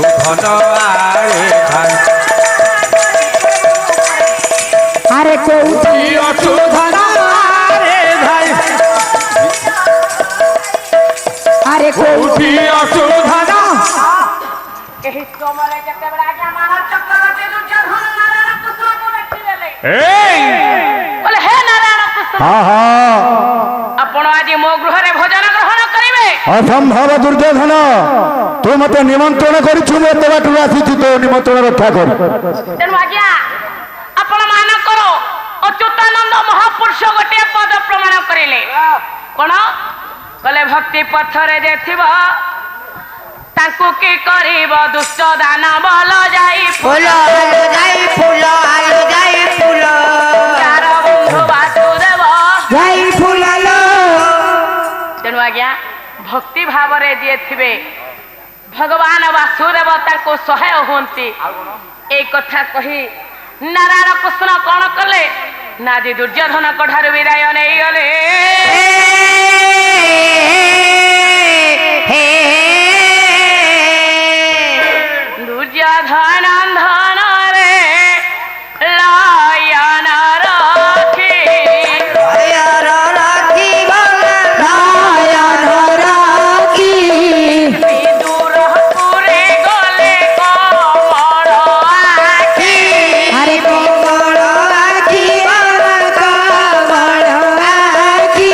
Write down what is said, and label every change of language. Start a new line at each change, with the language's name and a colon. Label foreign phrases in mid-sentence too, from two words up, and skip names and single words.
Odia: ଧନ ଆରେ ଧାଇ ଆରେ କୋଟି ଅଟୁ ଧନ ଆରେ ଧାଇ ଆରେ କୋଟି ଅଟୁ ଧନ ଏହି ସମୟରେ ଯେତେବେଳେ ଆଜ୍ଞା ମହାରାଜ ଚକ୍ରବର୍ତ୍ତୀ ଦୁର୍ଯ୍ୟୋଧନ ନାରାୟଣ କୃଷ୍ଣଙ୍କୁ ଦେଖିଦେଲେ କହିଲେ ହେ ନାରାୟଣ କୃଷ୍ଣ ହଁ ହଁ ଆପଣ ଆଜି ମୋ ଗୃହରେ ଭୋଜନ ଗ୍ରହଣ କରିବେ ଅସମ୍ଭବ ଦୁର୍ଯ୍ୟୋଧନ ତୁ ମତେ ନିମନ୍ତ୍ରଣ କରିଛୁ ମୁଁ ଏତେ ବାଟରୁ ଆସିଛି ତୋ ନିମନ୍ତ୍ରଣ ରକ୍ଷା କର ତେଣୁ ଆଜ୍ଞା ଆପଣ ମାନଙ୍କର ଅଚ୍ୟୁତାନନ୍ଦ ମହାପୁରୁଷ ଗୋଟିଏ ପଦ ପ୍ରମାଣ କରିଲେ କଣ କହିଲେ ଭକ୍ତି ପଥରେ ଯେ ଥିବ ତାଙ୍କୁ କି କରିବ ଦୁଷ୍ଟ ଦାନ ବଲ ଯାଇ ଫୁଲ ଆଲୋ ଯାଇ ଫୁଲ ଆଲୋ ଯାଇ ଫୁଲ ତାର ବନ୍ଧୁ ବାସୁଦେବ ଯାଇ ଫୁଲ ଆଲୋ ତେଣୁ ଆଜ୍ଞା ଭକ୍ତି ଭାବରେ ଯିଏ ଥିବେ ଭଗବାନ ବାସୁଦେବ ତାଙ୍କୁ ସହାୟ ହୁଅନ୍ତି ଏଇ କଥା କହି ନାରାୟଣ କୃଷ୍ଣ କଣ କଲେ ନା ଆଜି ଦୁର୍ଯ୍ୟୋଧନଙ୍କ ଠାରୁ ବିଦାୟ ନେଇଗଲେ ଦୁର୍ଯ୍ୟୋଧନ ଧନରେ ଲୟନ ରଖି ନୟନ ରାଖି ନୟନ ରାଖି ବିଦୁରପୁରେ ଗଲେ କମଳ ଆଖି ଆରେ କମଳ ଆଖି କମଳ ଆଖି